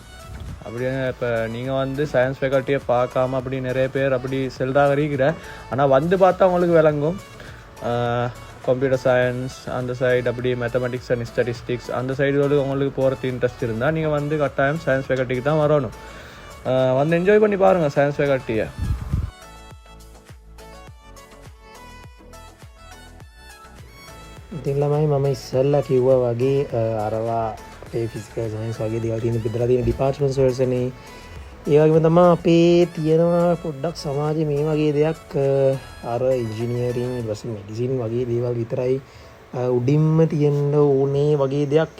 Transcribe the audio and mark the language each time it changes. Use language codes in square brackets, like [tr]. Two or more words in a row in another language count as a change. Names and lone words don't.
[ta] அப்படி இப்போ நீங்கள் வந்து [en] science facultyயை [ta] பார்க்காம அப்படி நிறைய பேர் அப்படி செல்றாக இருக்கிற. ஆனால் வந்து பார்த்தா அவங்களுக்கு விளங்கும். [en] computer science [ta] அந்த சைடு அப்படி [en] mathematics and statistics [ta] அந்த சைடு உங்களுக்கு போகிறது இன்ட்ரெஸ்ட் இருந்தால் நீங்கள் வந்து கட்டாயம் [en] science facultyக்கு [ta] தான் வரணும். வந்து என்ஜாய் பண்ணி பாருங்கள் [en] science facultyயை. [si] ඉතින් ළමයි මම ඉස්සෙල්ලා කිව්වා වගේ අරවා අපේ [en] physical science [si] වගේ දේවල් තියෙන බෙදලා තියෙන ඩිපාර්ට්මන්ට්ස් වලසනේ. ඒ වගේම තමයි අපේ තියෙනවා පොඩ්ඩක් සමාජයේ මේ වගේ දෙයක් අර ඉන්ජිනියරින් ඊට පස්සේ මෙඩිසින් වගේ දේවල් විතරයි උඩින්ම තියෙන්න ඕනේ වගේ දෙයක්.